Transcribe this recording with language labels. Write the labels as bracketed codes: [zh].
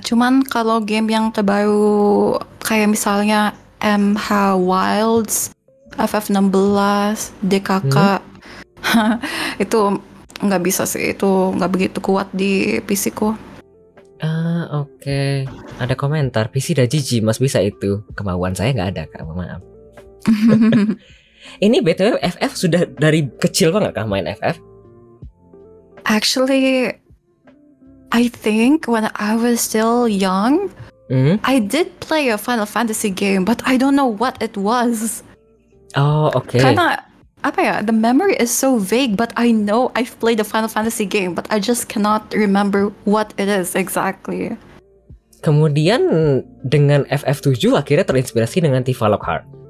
[id] Cuman kalau game yang terbaru kayak misalnya MH Wilds, FF16, DKK, itu nggak bisa sih. Itu nggak begitu kuat di PC ku. Oke. Ada komentar, PC dah jijik, mas bisa itu. Kemauan saya nggak ada kak, maaf. Ini BTW FF sudah dari kecil banget kah main FF? [en] Actually, I think when I was still young, I did play a Final Fantasy game, but I don't know what it was. [id] Oh, oke. Karena apa ya, [en] the memory is so vague, but I know I've played a Final Fantasy game, but I just cannot remember what it is exactly. [id] Kemudian dengan FF7 akhirnya terinspirasi dengan Tifa Lockhart.